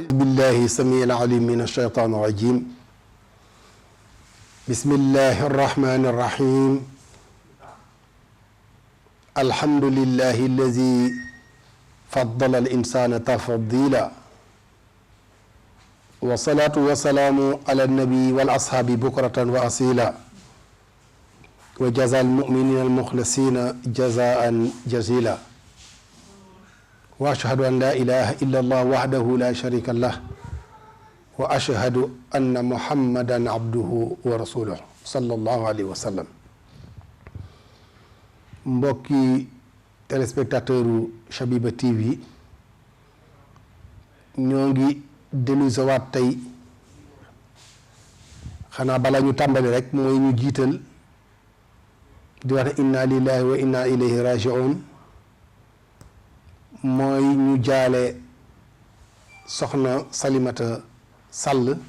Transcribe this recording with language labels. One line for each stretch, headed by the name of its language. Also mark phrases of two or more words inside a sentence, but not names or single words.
Arabic: بالله السميع العليم من الشيطان الرجيم بسم الله الرحمن الرحيم الحمد لله الذي فضل الإنسان تفضيلا والصلاة والسلام على النبي والأصحاب بكرة وأصيلا وجزى المؤمنين المخلصين جزاء جزيلا وأشهد أن لا إله إلا الله وحده لا شريك له وأشهد أن محمدا عبده ورسوله صلى الله عليه وسلم.
Wolof: Mbokki téléspectateur u Shabiba TV ñoo ngi dellusi waat tey xanaa bala ñu tàmbali rek mooy ñu jiital di wax
Arabic: إنا لله وإنا إليه راجعون
Wolof: mooy ñu jaale soxna Salimata Sall